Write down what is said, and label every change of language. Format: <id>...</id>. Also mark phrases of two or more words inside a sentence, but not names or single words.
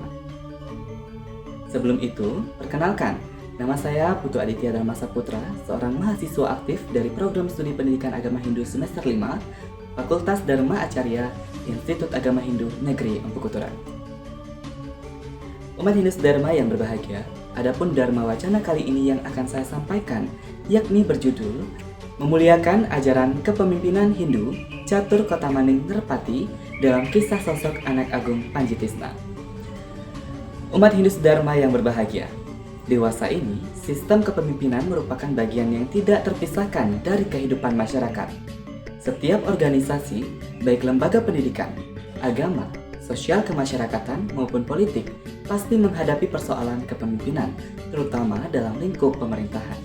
<id>Sebelum itu, perkenalkan, nama saya Putu Aditya Dharma Saputra, seorang mahasiswa aktif dari Program Studi Pendidikan Agama Hindu semester 5, Fakultas Dharma Acarya, Institut Agama Hindu Negeri Empu Kuturan. Umat Hindu sedharma yang berbahagia, adapun Dharma Wacana kali ini yang akan saya sampaikan, yakni berjudul Memuliakan Ajaran Kepemimpinan Hindu Catur Kotamaning Nerpati dalam kisah sosok anak agung Panjitisna. Umat Hindu sedharma yang berbahagia, dewasa ini, sistem kepemimpinan merupakan bagian yang tidak terpisahkan dari kehidupan masyarakat. Setiap organisasi, baik lembaga pendidikan, agama, sosial kemasyarakatan maupun politik, pasti menghadapi persoalan kepemimpinan, terutama dalam lingkup pemerintahan.</id>